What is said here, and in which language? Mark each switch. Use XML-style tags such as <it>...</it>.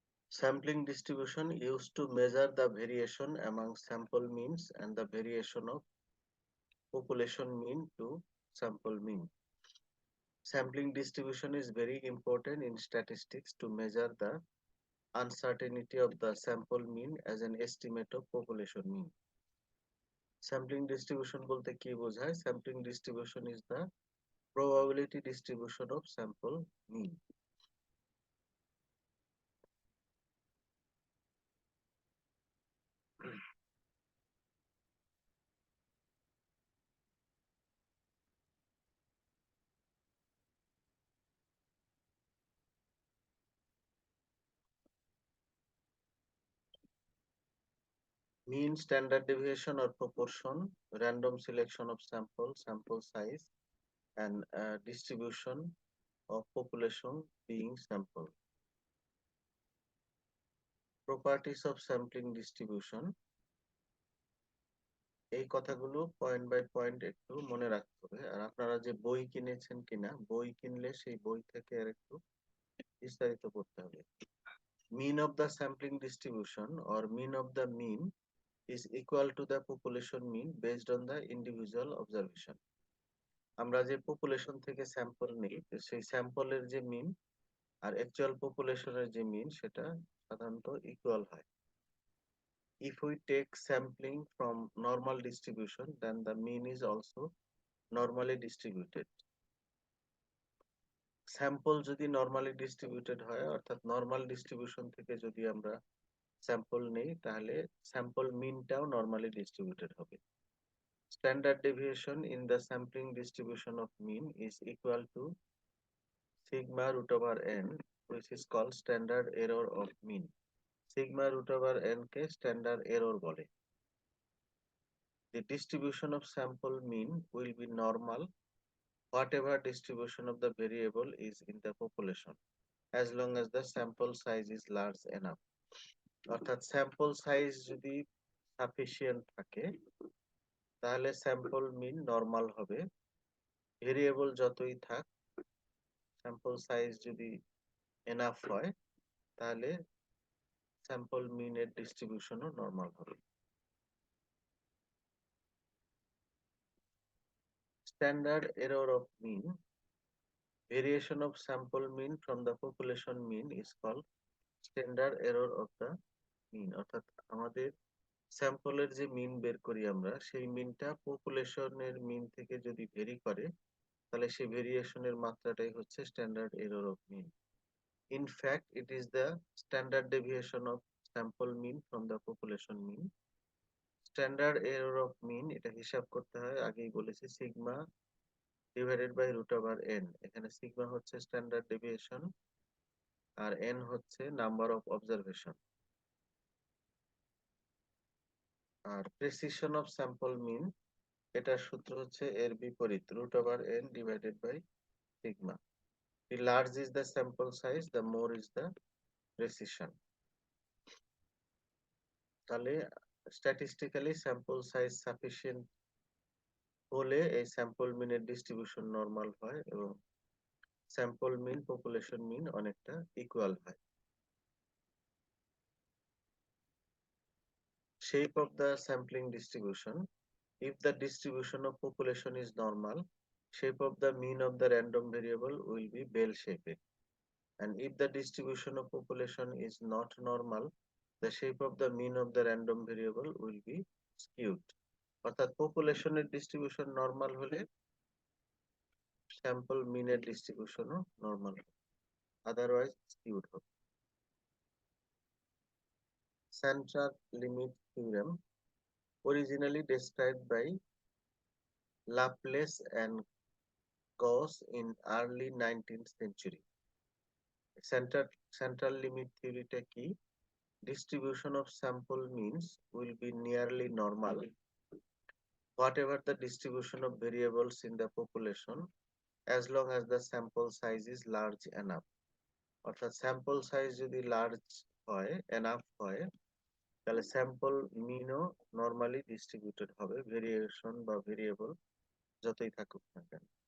<en>Sampling distribution used to measure the variation among sample means and the variation of population mean to sample mean. Sampling distribution is very important in statistics to measure the uncertainty of the sample mean as an estimate of population mean.</en> <bn>Sampling distribution বলতে কি বোঝায়?</bn> <en>Sampling distribution is the probability distribution of sample mean. Mean, standard deviation or proportion, random selection of sample size, and distribution of population being sample. Properties of sampling distribution.</en> <bn>এই কথাগুলো point by point একটু মনে রাখতে হবে। আর আপনারা যে বই কিনেছেন কিনা, বই কিনলে সেই বই থেকে আর একটু বিস্তারিত পড়তে হবে।</bn> <en>Mean of the sampling distribution or mean of the mean is equal to the population mean based on the individual observation.</en> <bn>আমরা যে পপুলেশন থেকে স্যাম্পল নিই সেই স্যাম্পলের যে মিন আর অ্যাকচুয়াল পপুলেশনের যে মিন সেটা সাধারণত ইকুয়াল হয়।</bn> <en>If we take sampling from normal distribution, then the mean is also normally distributed.</en> <bn>Sample যদি নরমালি ডিস্ট্রিবিউটেড হয়, অর্থাৎ নরমাল ডিস্ট্রিবিউশন থেকে যদি আমরা স্যাম্পল নেই তাহলে স্যাম্পল মিনটাও নরমালি ডিস্ট্রিবিউটেড হবে।</bn> <en>Standard deviation in the sampling distribution of mean is equal to sigma root over n, which is called standard error of mean. Sigma root over n</en> <bn>ke</bn> <en>standard error</en> <bn>bole.</bn> <en>The distribution of sample mean will be normal whatever distribution of the variable is in the population, as long as the sample size is large enough.</en> <bn>অর্থাৎ sample size যদি sufficient থাকে তাহলে sample মিন normal হবে। Variable যতই থাক, sample size যদি enough হয় তাহলে স্যাম্পল মিনের ডিস্ট্রিবিউশনও নরমাল হবে।</bn> <en>Standard error of mean. Variation of sample mean from the population mean is called standard error of the mean.</en> <bn>অর্থাৎ আমাদের স্যাম্পলের যে মিন বের করি আমরা, সেই মিনটা পপুলেশনের মিন থেকে যদি ভেরি করে তাহলে সেই ভেরিয়েশনের মাত্রাটাই হচ্ছে standard error of mean.</bn> <en>In fact, it is the standard deviation of sample mean from the population mean.</en> <bn>Standard error of mean এটা হিসাব করতে হয়, আগেই বলেছি sigma divided by root over N. এখানে সিগমা হচ্ছে স্ট্যান্ডার্ড ডেভিয়েশন আর N হচ্ছে number of observation. আর precision of sample মিন, এটার সূত্র হচ্ছে এর বিপরীত, root over N divided by sigma.</bn> <en>The large is the sample size, the more is the precision.</en> <bn>তাহলে statistically sample size sufficient হলে এই sample মিনের ডিস্ট্রিবিউশন নরমাল হয় এবং স্যাম্পল মিন পপুলেশন মিন অনেকটা ইকুয়াল হয়।</bn> <en>Shape of the sampling distribution. If the distribution of population is normal, shape of the mean of the random variable will be bell shaped. And if the distribution of population is not normal, the shape of the mean of the random variable will be skewed.</en> <bn>অর্থাৎ পপুলেশনের distribution normal হলে sample মিনের ডিস্ট্রিবিউশনও normal হবে, otherwise skewed হবে।</bn> <en>central limit theorem, originally described by Laplace and Gauss in early 19th century. Central limit theory</en> <bn>কি?</bn> <en>Distribution of sample means will be nearly normal whatever the distribution of variables in the population, as long as the sample size is large enough.</en> <bn>অর্থাৎ sample size যদি large হয়, enough হয়, তাহলে sample মিনও normally distributed হবে, variation বা variable যতই থাকুক না কেন।</bn>